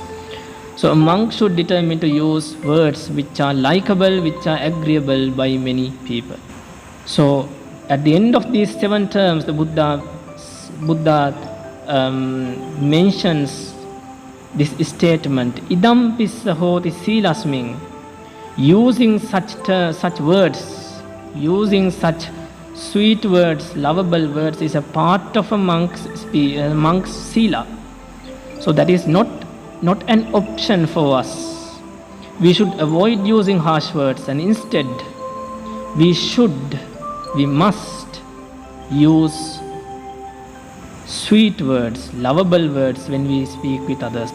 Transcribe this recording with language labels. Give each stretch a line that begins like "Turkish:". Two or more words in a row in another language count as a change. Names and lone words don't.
English: So a monk should determine to use words which are likable, which are agreeable by many people. So at the end of these 7 terms, the Buddha mentions this statement,
Pali: idam pissa hoti silasming.
English: Using such words, using such sweet words, lovable words is a part of a monk's sila. So that is not an option for us. We should avoid using harsh words, and instead we must use sweet words, lovable words when we speak with others.